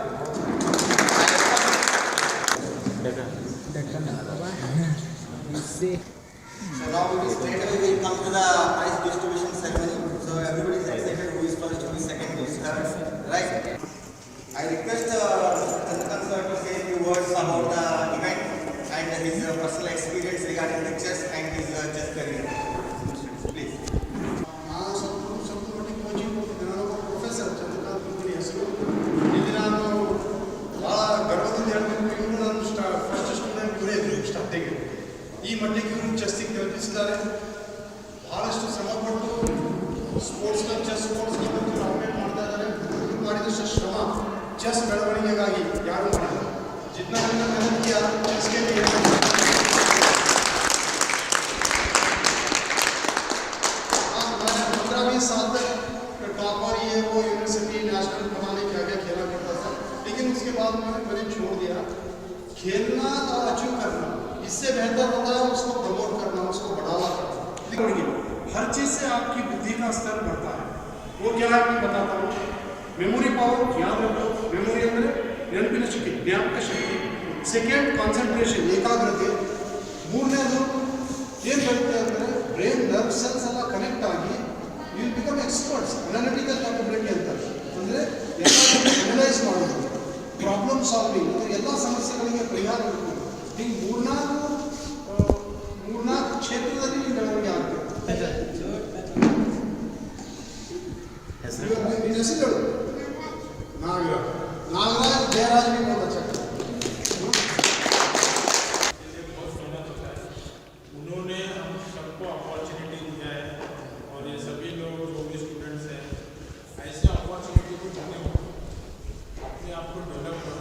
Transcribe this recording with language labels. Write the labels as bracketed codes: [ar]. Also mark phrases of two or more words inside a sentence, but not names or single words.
[en] So now we straight away will come to the prize distribution ceremony. So everybody is excited who is first, who is second, who is third. Right? I request Mr. Chandrakant sir to say a few words about the event and his personal experience regarding the chess and his chess career. Please. [kn] ಈ ಮಟ್ಟಿಗೆ ಇವರು ಚೆಸ್ಸಿಗೆ ತಲುಪಿಸಿದ್ದಾರೆ. ಬಹಳಷ್ಟು ಶ್ರಮಪಟ್ಟು [en] sports club operate [kn] ಮಾಡ್ತಾ ಇದ್ದಾರೆ. ಇವರು ಮಾಡಿದಷ್ಟು ಶ್ರಮ ಚೆಸ್ ಬೆಳವಣಿಗೆಗಾಗಿ ಯಾರು ಮಾಡಿಲ್ಲ. [hi] जितना उन्होंने मेहनत किया चेस के लिए 15-20 साल तक टॉपर ये वो [en] university national [hi] बनाने क्या क्या खेला करता था, लेकिन उसके बाद मैंने छोड़ दिया. खेलना और अचीव करना इससे बेहतर होता है उसको प्रमोट करना, उसको बढ़ावा करना. हर चीज़ से आपकी बुद्धि का स्तर बढ़ता है. वो क्या है मैं बताता हूँ. [en] memory power [hi] याद रखो. मेमोरी अंदर [kn] ನೆನಪಿನ ಶಕ್ತಿ, ಜ್ಞಾಪಕ ಶಕ್ತಿ. [en] second concentration, [kn] ಏಕಾಗ್ರತೆ. ಮೂರನೇದು ಏನು ಬರುತ್ತೆ ಅಂದರೆ [en] brain nerve cells [kn] ಎಲ್ಲ ಕನೆಕ್ಟ್ ಆಗಿ [en] you will become experts. analytical capability [kn] ಅಂತಾರೆ. ಅಂದರೆ ಎಲ್ಲ ಅನಲೈಸ್ ಮಾಡೋದು, [en] problem solving, [kn] ಎಲ್ಲ ಸಮಸ್ಯೆಗಳಿಗೆ ಪರಿಹಾರ ಹುಡುಕೋದು. ಹಿಂಗೆ ಮೂರ್ನಾಲ್ಕು ಕ್ಷೇತ್ರದಲ್ಲಿ ನೀವು ಬೆಳವಣಿಗೆ ಆಗ್ತದೆ. [hi] ಹೆಸರು नागराज जयराज भी बहुत अच्छा था. उन्होंने हम सबको अपॉर्चुनिटी दिया है और ये सभी लोग जो भी स्टूडेंट्स हैं ऐसे अपॉर्चुनिटी को देने अपने आप को डेवलप करो.